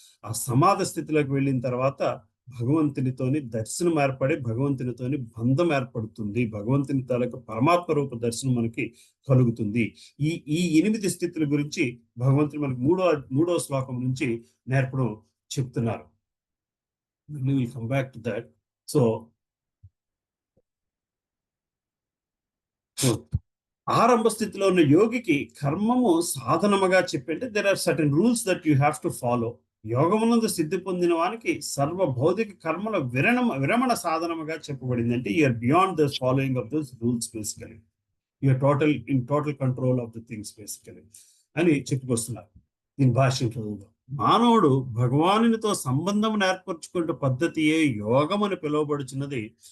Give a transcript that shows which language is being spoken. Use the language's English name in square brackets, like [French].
[Telugu] ఆ సమాధి స్థితిలోకి వెళ్ళిన తర్వాత భగవంతునితోని దర్శనం ఏర్పడి భగవంతునితోని బంధం ఏర్పడుతుంది. భగవంతుని తాలూకు పరమాత్మ రూప దర్శనం మనకి కలుగుతుంది. ఈ 8 స్థితుల గురించి భగవంతుడు మనకి మూడో శ్లోకం నుంచి నేర్పడం చెప్తున్నారు. [English] We will come back to that. So [Telugu] ఆరంభ స్థితిలో ఉన్న యోగికి కర్మము సాధనముగా చెప్పంటే [English] there are certain rules that you have to follow. [Telugu] యోగమునందు సిద్ధి పొందిన వానికి సర్వ భౌతిక కర్మల విరమణ సాధనముగా చెప్పబడింది. [English] అంటే you're beyond the following of those rules basically, you're total control of the things basically [Telugu] అని చెప్పుకొస్తున్నారు దీని భాష్యం చదువులో. మానవుడు భగవానునితో సంబంధం ఏర్పరచుకునే పద్ధతియే యోగం అని పిలువబడుచున్నది.